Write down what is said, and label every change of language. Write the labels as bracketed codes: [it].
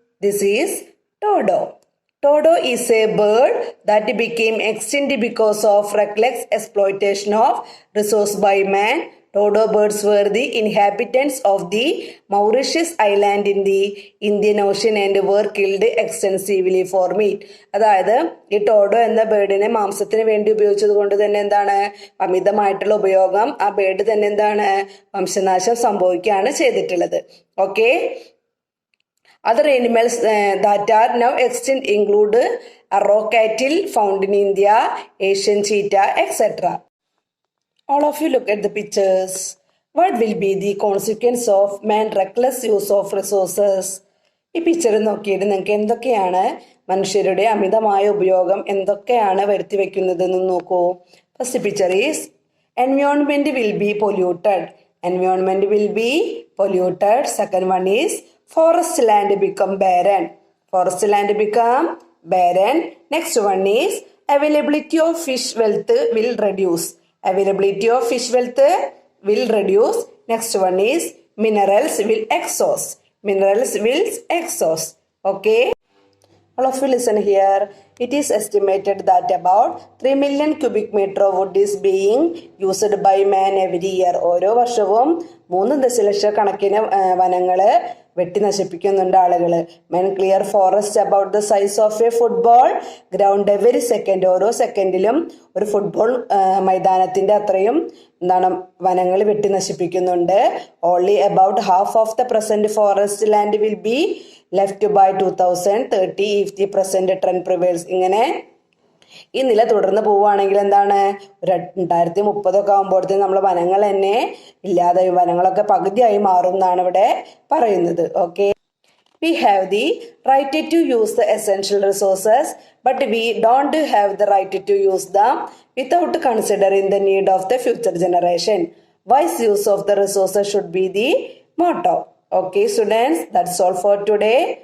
[en] This is dodo. Dodo is a bird that became extinct because of reckless exploitation of resource by man. Dodo birds were the inhabitants of the Mauritius island in the Indian Ocean and were killed extensively for meat. [ml] അതായത് ഈ Todo എന്ന ബേർഡിനെ മാംസത്തിന് വേണ്ടി ഉപയോഗിച്ചത് കൊണ്ട് തന്നെ എന്താണ് അമിതമായിട്ടുള്ള ഉപയോഗം ആ ബേർഡ് തന്നെ എന്താണ് വംശനാശം സംഭവിക്കുകയാണ് ചെയ്തിട്ടുള്ളത്. Okay. [en] Other animals that are now extinct include arrow cattle found in India, Asian cheetah, etc. All of you look at the pictures. What will be the consequence of man's reckless use of resources? [ml] ഈ picture നോക്കിയിട്ട് നിങ്ങൾക്ക് എന്തൊക്കെയാണ് മനുഷ്യരുടെ അമിതമായ ഉപയോഗം എന്തൊക്കെയാണ് വരുത്തി വെക്കുന്നതെന്ന് നോക്കൂ. [en] First picture is environment will be polluted. Environment will be polluted. Second one is forest land become barren. Forest land become barren. Next one is availability of fish wealth will reduce. Availability of fish wealth will reduce. Next one is minerals will exhaust. Minerals will exhaust. Okay. All of you listen here. It is estimated that about 3 million cubic meter of wood is being used by man every year. [ml] ഓരോ വർഷവും 3 ദശലക്ഷക്കണക്കിന് വനങ്ങള് വെട്ടി നശിപ്പിക്കുന്നുണ്ട് ആളുകൾ. [en] Men clear forest about the size of a football ground every second. [ml] ഓരോ സെക്കൻഡിലും ഒരു football മൈതാനത്തിന്റെ അത്രയും എന്താണ് വനങ്ങൾ വെട്ടി നശിപ്പിക്കുന്നുണ്ട്. [en] Only about half of the present forest land will be left by 2030 if the present trend prevails. [ml] ഇങ്ങനെ ഈ നില തുടർന്ന് പോവുകയാണെങ്കിൽ എന്താണ് 2030 ആകുമ്പോഴത്തേക്കും നമ്മൾ വനങ്ങൾ തന്നെ ഇല്ലാതായി വനങ്ങളൊക്കെ പകുതിയായി മാറും എന്നാണ് ഇവിടെ പറയുന്നത്. Okay. [en] We have the right to use the essential resources, but we don't have the right to use them without considering the need of the future generation. Wise use of the resources should be the motto. Okay students, that's all for today.